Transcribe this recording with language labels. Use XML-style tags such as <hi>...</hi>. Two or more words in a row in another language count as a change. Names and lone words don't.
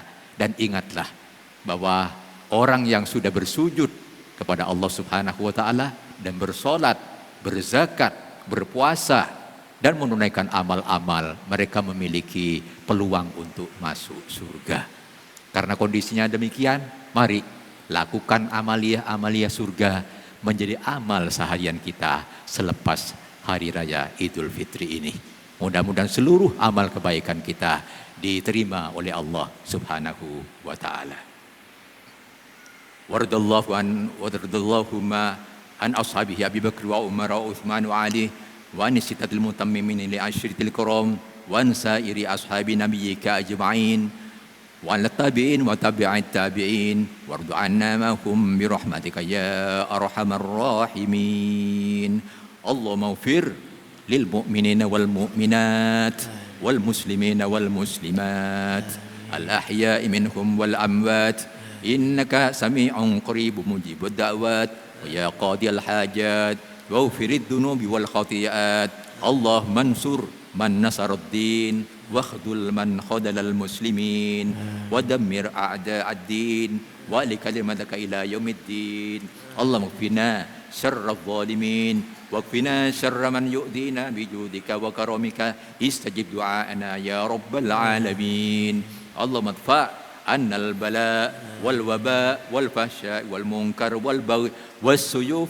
<id>Dan ingatlah bahwa orang yang sudah bersujud kepada Allah</id> <ar>سبحانه وتعالى</ar> <id>dan bersolat, berzakat, berpuasa dan menunaikan amal-amal, mereka memiliki peluang untuk masuk surga. Karena kondisinya demikian, mari lakukan amalia-amalia surga menjadi amal seharian kita selepas hari raya Idul Fitri ini. Mudah-mudahan seluruh amal kebaikan kita diterima oleh Allah</id> <ar>سبحانه وتعالى. ورضي الله عن أصحابه أبي بكر وعمر وعثمان وعلي وعن الستة المتممين للعشرة الكرام وعن سائر أصحاب نبيك أجمعين وعلى التابعين وتابع التابعين وارض عنا معهم برحمتك يا أرحم الراحمين اللهم اغفر للمؤمنين والمؤمنات والمسلمين وال المسلمات الأحياء منهم والأموات إنك سميع قريب مجيب الدعوات ويا قاضي الحاجات واغفر الذنوب والخطيئات اللهم انصر من نصر الدين واخذل من خذل المسلمين ودمر أعداء الدين ولكلمتك إلى يوم الدين اللهم اكفنا شر الظالمين واكفنا شر من يؤذينا بجودك وكرمك استجب دعاءنا يا رب العالمين اللهم ادفع عنا البلاء والوباء والفحشاء والمنكر والبغي والسيوف</ar>